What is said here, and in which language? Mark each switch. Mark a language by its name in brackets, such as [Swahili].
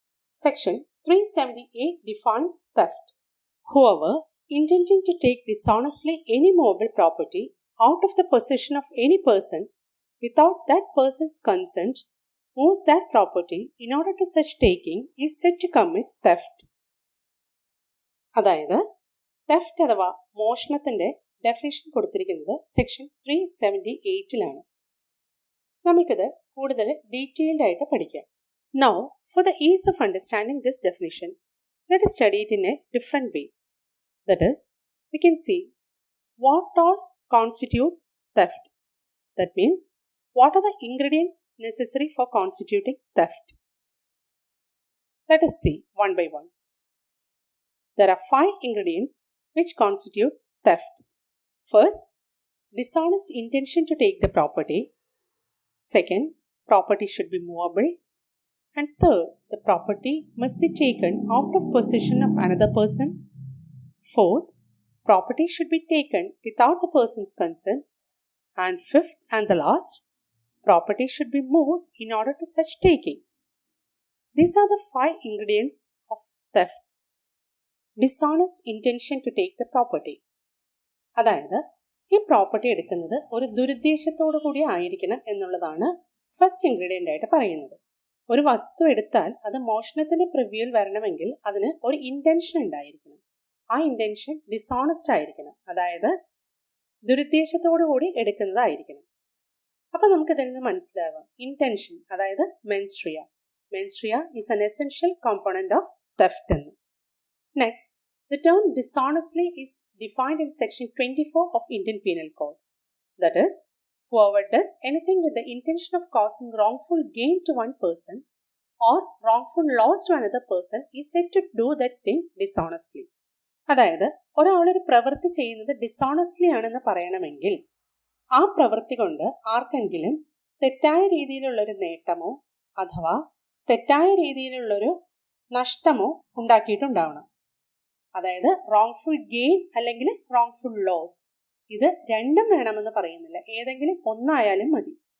[English] Section 378 defines theft. Whoever intending to take dishonestly any movable property out of the possession of any person without that person's consent moves that property in order to such taking is said to commit theft. [Malayalam] അതായത് theft അഥവാ മോഷണത്തിന്റെ definition കൊടുത്തിരിക്കുന്നത് section 378 നമുക്കിത് കൂടുതൽ detailed ആയിട്ട് പഠിക്കാം. [English] Now, for the ease of understanding this definition, let us study it in a different way. That is, we can see what all constitutes theft. That means, what are the ingredients necessary for constituting theft? Let us see one by one. There are 5 ingredients which constitute theft. First, dishonest intention to take the property. Second, property should be movable. And third, the property must be taken out of possession of another person. Fourth, property should be taken without the person's consent. And fifth and the last, property should be moved in order to such taking. These are the 5 ingredients of theft. Dishonest intention to take the property. [Malayalam] അതായത് ഈ property എടുക്കുന്നത് ഒരു ദുരുദ്ദേശത്തോടു കൂടി ആയിരിക്കണം എന്നുള്ളതാണ് first ingredient ആയിട്ട് പറയുന്നത്. ഒരു വസ്തു എടുത്താൽ അത് മോഷണത്തിന്റെ പ്രിവ്യൂവിൽ വരണമെങ്കിൽ അതിന് ഒരു ഇന്റൻഷൻ ഉണ്ടായിരിക്കണം. ആ ഇന്റൻഷൻ ഡിസോണസ്റ്റ് ആയിരിക്കണം, അതായത് ദുരുദ്ദേശത്തോടു കൂടി എടുക്കുന്നതായിരിക്കണം. അപ്പൊ നമുക്ക് ഇതിൽ നിന്ന് മനസ്സിലാവാം ഇന്റൻഷൻ, അതായത് മെൻസ്ട്രിയ. [English] mens rea is an essential component of theft [Malayalam] എന്ന്. [English] Next, the term dishonestly is defined in Section 24 of Indian Penal Code. That is, whoever does anything with the intention of causing wrongful gain to one person or wrongful loss to another person is said to do that thing dishonestly. [Malayalam] അതായത് ഒരാളൊരു പ്രവൃത്തി ചെയ്യുന്നത് dishonestly ആണെന്ന് പറയണമെങ്കിൽ ആ പ്രവൃത്തി കൊണ്ട് ആർക്കെങ്കിലും തെറ്റായ രീതിയിലുള്ളൊരു നേട്ടമോ അഥവാ തെറ്റായ രീതിയിലുള്ളൊരു നഷ്ടമോ ഉണ്ടാക്കിയിട്ടുണ്ടാവണം. അതായത് റോങ്ഫുൾ ഗെയിൻ അല്ലെങ്കിൽ റോങ്ഫുൾ ലോസ്, ഇത് രണ്ടും വേണമെന്ന് പറയുന്നില്ല, ഏതെങ്കിലും ഒന്നായാലും മതി.